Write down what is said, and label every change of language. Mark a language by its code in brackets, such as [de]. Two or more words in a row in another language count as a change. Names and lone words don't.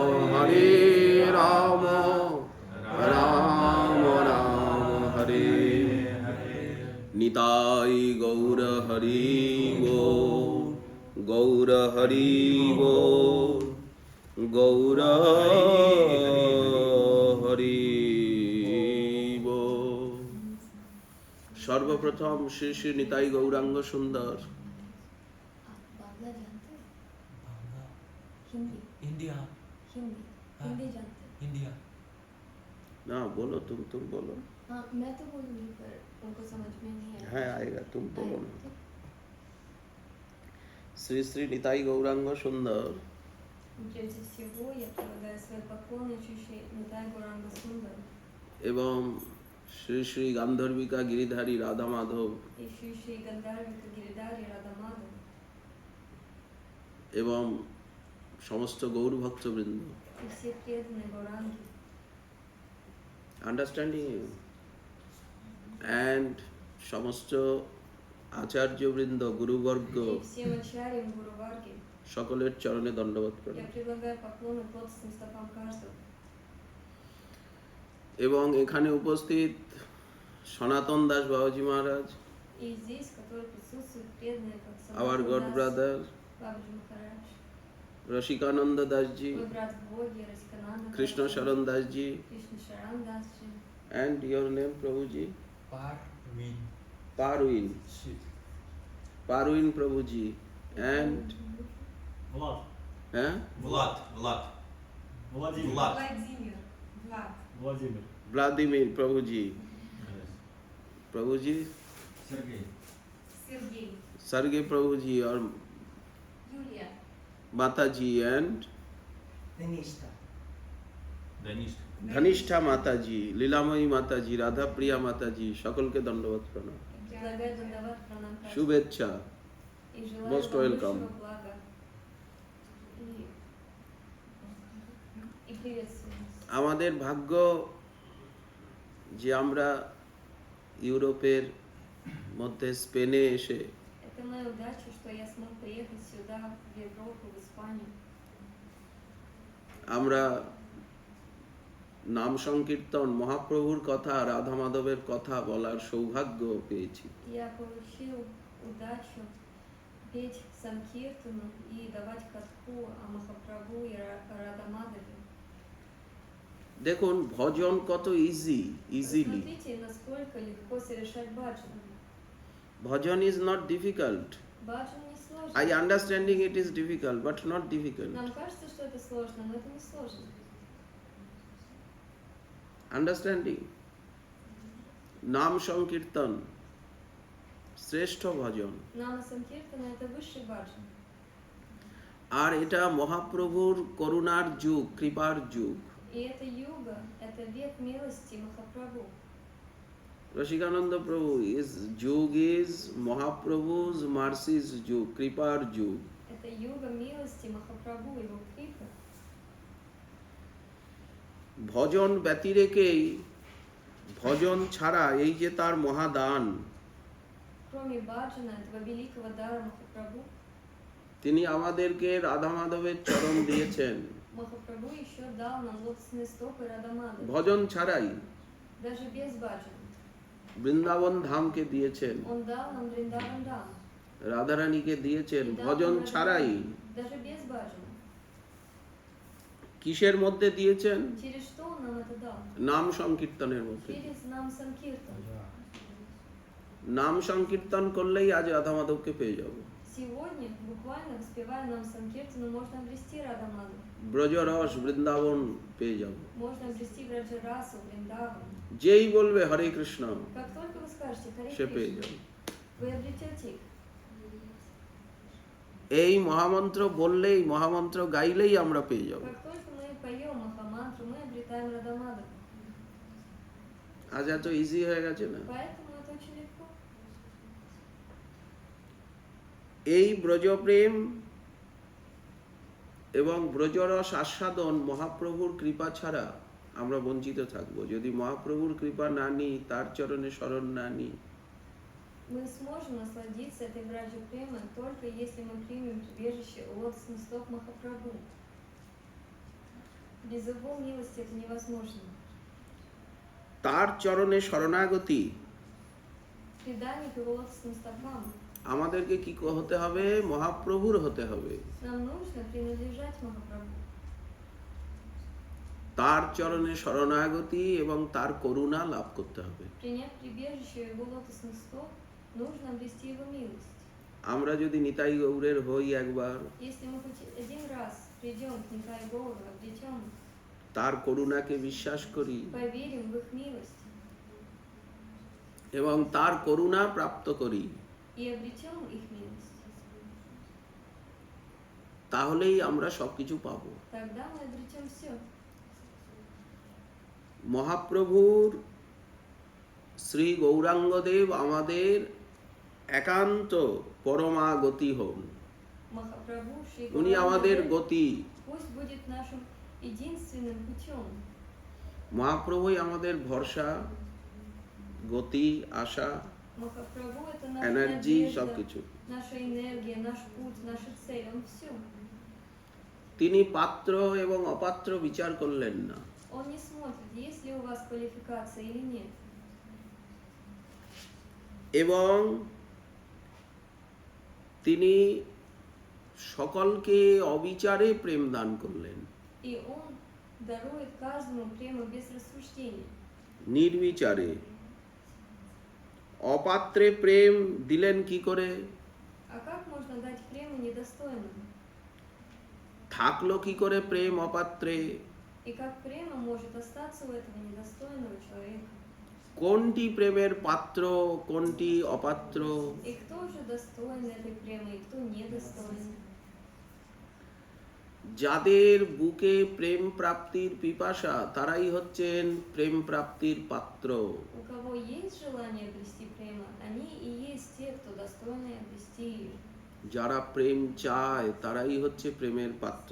[bn] Rama Hare Nitai Gaura Hari Go Gaura Hari Go Gaura Hari সর্বপ্রথম শ্রী শ্রী নিতাই গৌরাঙ্গ সুন্দর [hi] बांग्ला जानते हैं? हिंदी इंडिया हिंदी हिंदी जानते हैं? इंडिया ना बोलो तुम बोलो हाँ मैं तो बोलूँगी पर उनको समझ में नहीं आया है आएगा तुम बोलो ना आएगा। [bn] শ্রী শ্রী নিতাই গৌরাঙ্গ সুন্দর [ru] Прежде всего я предлагаю свои поклоны Шри Нитай Гауранга Сундар [bn] এবং শ্রী শ্রী গান্ধর্বিকা গিরিধারী রাধা মাধব [ru] и Шри Гандharвика Гиридхари Радha Madhav [bn] এবং সমস্ত গৌর ভক্তবৃন্দ [ru] и все преданные Гауранги [en] understanding and [bn] সমস্ত আচার্যবৃন্দ গুরুবর্গ [ru] и всем ачарьям Гуру Варги. [bn] সকলের চরণে দণ্ডবত [ru] Я [bn] প্রণাম [ru] предлагаю поклоны лотосным стопам каждого. [bn] এবং এখানে উপস্থিত সনাতন দাস বাবাজি মহারাজ [ru] И здесь, которые присутствуют преданные, как [en] our God brother [ru] Бабаджи Махарадж, [bn] রসিকানন্দ দাসজি [ru] мой брат в Боге, Раскананда, [bn] কৃষ্ণ শরণ দাসজি [ru] Кришна Шаран Дасджи, [en] and your name প্রভুজি पारवीन [bn] পারুইন প্রভুজি অ্যান্ড [ru] Влад. [bn] হ্যাঁ [ru] Влад Владимир. Влад Владимир, Влад, Владимир. [bn] ভ্লাদিমির প্রভুজি প্রভুজি [ru] Сергей Сергей, [hi] सर्गे प्रभु जी और [ru] Юлия, [hi] माता जी एंड धनिष्ठा धनिष्ठा माता जी, लीलामयी माता जी, राधा प्रिया माता जी, [bn] সকল কে দণ্ডবত প্রণাম। [ru] предлагаю дандават пранам каждому. [bn] শুভেচ্ছা। [ru] И желаю [en] Most [ru] вам [en] welcome. [ru] высшего блага. и приветствуем. [bn] আমাদের ভাগ্য যে আমরা ইউরোপের মধ্যে স্পেনে এসে [ru] Это моя удача, что я смог приехать сюда, в Европу, в Испанию. [bn] আমরা নাম সংকীর্তন মহাপ্রভুর কথা রাধা মাধবের কথা বলার সৌভাগ্য পেয়েছি। [ru] Я получил удачу петь Санкиртану и давать катху о Махапрабху и Радамадаве. [bn] দেখুন ভজন কত ইজিলি। [ru] Посмотрите, насколько легко совершать баджан. [en] ভজন is not difficult. [ru] Баджан не сложно. [en] I understanding it is difficult, but not difficult. [ru] Нам кажется, что это сложно, но это не сложно. [en] Understanding. [bn] নাম সংকীর্তন শ্রেষ্ঠ ভজন, [ru] Нама Санкиртана это высший баджан. [bn] আর এটা মহাপ্রভুর করুণার যুগ, কৃপার যুগ। [ru] И это юга, это век милости Махапрабху. [bn] রসিকানন্দ প্রভু [en] is yuga is Mahaprabhu's mercy's yuga, [bn] কৃপার যুগ। [ru] Это юга милости Махапрабху, его крипа. [bn] ভজন ব্যতিরেকেই, ভজন ছাড়া এই যে তার মহাদান, [ru] Кроме баджана, этого великого дара Махапрабху, [bn] তিনি আমাদেরকে রাধা মাধবের চরণ দিয়েছেন [ru] Махапрабху еще дал нам лотосные стопы Радамады. [bn] ভজন ছাড়াই। [ru] Даже без баджана. [bn] বৃন্দাবন ধামকে দিয়েছেন, [ru] Он дал нам Вриндаван Дам. [bn] রাধারানীকে দিয়েছেন [ru] И дал [bn] ভজন [ru] нам [bn] ছাড়াই। [ru] Радамаду. Даже без баджана. [bn] কিসের মধ্যে দিয়েছেন? [ru] Через что он нам это дал? [bn] নাম সংকীর্তনের মধ্যে। [ru] Через нам Санкиртан. [bn] নাম সংকীর্তন করলেই আজ রাধা মাধবকে পেয়ে যাব। [ru] Сегодня, буквально воспевая нам Санкиртану, можно обрести Радамаду. [bn] ব্রজরস বৃন্দাবন পেয়ে যাব। [ru] Можно обрести Браджарасу, Вриндаван. [bn] যেই বলবে হরে কৃষ্ণ [ru] Как только вы скажете Харе [bn] সে পেয়ে [ru] Кришна, [bn] যাবে। [ru] вы обретете их. [bn] এই মহামন্ত্র বললেই, মহামন্ত্র গাইলেই আমরা পেয়ে যাব। [ru] Как только мы поем Махамантру, мы обретаем Радамаду. [bn] আজ এত ইজি হয়ে গেছে না? [ru] Поэтому это очень легко. [bn] এই ব্রজপ্রেম এবং ব্রজরস আস্বাদন মহাপ্রভুর কৃপা ছাড়া আমরা বঞ্চিত থাকব। যদি মহাপ্রভুর কৃপা না নিই, তার চরণে শরণ না নিই, [ru] Мы сможем насладиться этой браджа премой только если мы примем прибежище у лотосных стоп Махапрабху. Без его милости это невозможно. [bn] তার চরণে শরণাগতি [ru] Предание к его лотосным стопам. [bn] আমাদেরকে কি হতে হবে? মহাপ্রভুর হতে হবে। [ru] Нам нужно принадлежать Махапрабху. [bn] তার চরণে শরণাগতি এবং তার করুণা লাভ করতে হবে। [ru] Принять прибежище у его лотосных стоп, нужно обрести его милость. [bn] আমরা যদি নিতাই গৌরের হই একবার, [ru] Если мы хоть один раз придем к Никай Гаура, обретем, [bn] তার করুণাকে বিশ্বাস করি [ru] поверим в их милость [bn] এবং তার করুণা প্রাপ্ত করি, [ru] и обретем их милость, [bn] তাহলেই আমরা সবকিছু পাবো। [ru] тогда мы обретем все. [bn] মহাপ্রভুর শ্রী গৌরাঙ্গদেব আমাদের একান্ত পরমাগতি হন। [ru] Махапрабху, Шри [bn] উনি আমাদের গতি। [ru] пусть будет нашим единственным путем. [bn] মহাপ্রভুই আমাদের ভরসা, গতি, আশা, [ru] Махапрабху это наша [bn] এনার্জি, [ru] надежда, [bn] সবকিছু। [ru] наша энергия, наш путь, наша цель, он все. [bn] তিনি পাত্র এবং অপাত্র বিচার করলেন না। [ru] Он не смотрит, есть ли у вас квалификация или нет. [bn] এবং তিনি সকলকে অবিচারে প্রেম দান করলেন। [ru] И он дарует каждому прему без рассуждения. [bn] নির্বিচারে। অপাত্রে প্রেম দিলেন কি করে? [ru] А как можно дать прему недостойным? [bn] থাকলো কি করে প্রেম অপাত্রে? [ru] И как према может остаться у этого недостойного человека? [bn] কোনটি প্রেমের পাত্র, কোনটি অপাত্র? [ru] И кто же достоин этой премы, и кто недостоин? [bn] যাদের বুকে প্রেম প্রাপ্তির পিপাসা, তারাই হচ্ছেন প্রেম প্রাপ্তির পাত্র। [ru] У кого есть желание обрести прему, они и есть те, кто достойны обрести ее. [bn] যারা প্রেম চায় তারাই হচ্ছে প্রেমের পাত্র।